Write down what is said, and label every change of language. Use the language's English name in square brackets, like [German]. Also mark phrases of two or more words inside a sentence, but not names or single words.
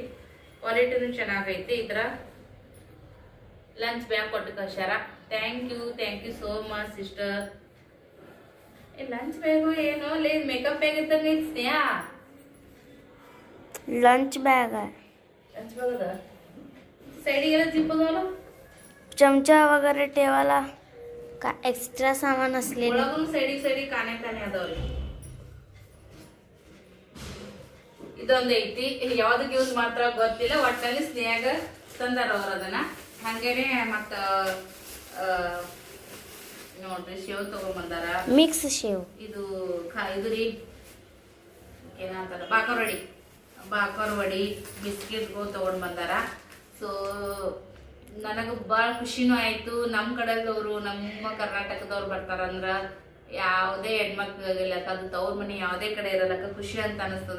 [Kannada] ಕ್ವಾಲಿಟಿನೂ ಚೆನ್ನಾಗೈತಿ. ಈ ತರ [English] lunch bag [Kannada] ಕೊಟ್ಟು ಕಳ್ಸ್ಯಾರ. [English] thank you so much sister. lunch bag [Kannada] ಏನೋ [English] makeup bag [Kannada] ಇದ್ದಂಗೆ ಐತಿ ಸ್ನೇಹ. [English] lunch bag lunch bag [Kannada] ಅದ, ಸೈಡಿಗೆಲ್ಲ ಜಿಪ್ ಅದಾವಲ್ಲ, [Marathi] चमचा वगैरे ठेवायला का एक्स्ट्रा सामान असलेले. [Kannada] ಒಳಗೂ ಸೈಡಿಗೆ ಕಾಣೆ ಅದಾವ್ರಿ. ಇದೊಂದು ಐತಿ, ಯಾವ್ದಕ್ಕೆ ಯೂಸ್ ಮಾತ್ರ ಗೊತ್ತಿಲ್ಲ. ಒಟ್ಟಲ್ಲಿ ಸ್ನೇಹಾಗ ತಂದಾರ ಅವ್ರ ಅದನ್ನ. ಹಂಗೇನೆ ಮತ್ತ ನೋಡ್ರಿ ಶೇವ್ ತಗೊಂಬಂದಾರ. [Marathi] मिक्स शेव. [Kannada] ಇದು ಇದು ರೀ ಏನಂತಾರ ಬಾಕರ್ ವಡಿ ಬಿಸ್ಕಿಟ್ಗಳು ತಗೊಂಡ್ ಬಂದಾರ. ಸೊ ನನಗೆ ಭಾಳ ಖುಷಿನೂ ಆಯ್ತು. ನಮ್ಮ ಕಡೆದವರು, ನಮ್ಮ ಕರ್ನಾಟಕದವ್ರು ಬರ್ತಾರಂದ್ರ ಯಾವುದೇ ಹೆಣ್ಮಕ್ಳಿರ್ಲಕ್ಕ, ಅದು ತವ್ರ ಮನೆ ಯಾವುದೇ ಕಡೆ ಇರಲಕ್ಕ ಖುಷಿ ಅಂತ ಅನಿಸ್ತದ.